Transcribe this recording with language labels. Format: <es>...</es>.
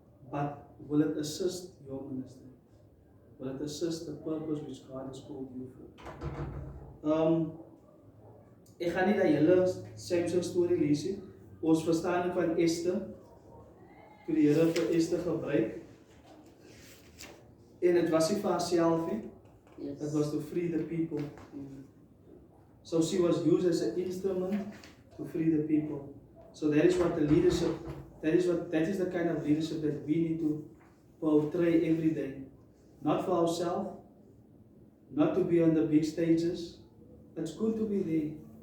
<en>But will it assist your ministry? Will it assist the purpose which God has called you for?</en> <af>Ek gaan nie die hele Samson storie lees nie. Ons verstaan van Esther, toe die Here vir Esther gebruik. En dit was nie vir haarself nie.</af> <en>It was to free the people. So she was used as an instrument to free the people. So that is what the leadership, that is the kind of leadership that we need to portray every day. Not for ourselves, not to be on the big stages. It's good to be there.</en>